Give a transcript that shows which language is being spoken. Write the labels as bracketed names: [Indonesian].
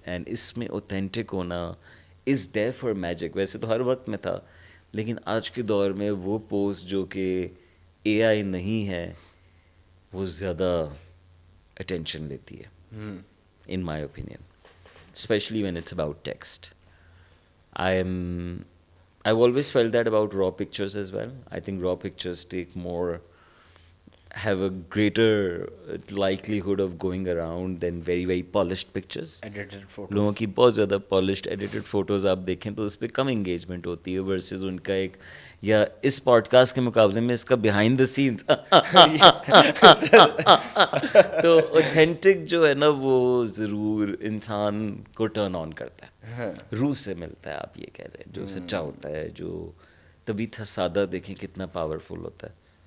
[English] And اس میں authentic ہونا از دیر فار میجک. [Urdu] ویسے تو ہر وقت میں تھا, لیکن آج کے دور میں وہ پوسٹ جو کہ اے آئی نہیں ہے وہ زیادہ اٹینشن لیتی ہے [English] In my opinion, especially when it's about text. I've always felt that about raw pictures as well. I think raw pictures take more have a greater likelihood of going around than very very polished pictures. Edited [Urdu] لوگوں [English] Photos. [Urdu] کی بہت زیادہ polished edited photos آپ دیکھیں تو اس پہ کم engagement ہوتی ہے ورسز ان کا ایک, یا اس پوڈ کاسٹ کے مقابلے میں اس کا بیہائنڈ دا سینس. تو اوتھینٹک جو ہے نا وہ ضرور انسان کو ٹرن آن کرتا ہے, روح سے ملتا ہے, آپ یہ کہہ رہے ہیں, جو سچا ہوتا ہے, جو تبھی سادہ دیکھیں کتنا پاورفل ہوتا ہے.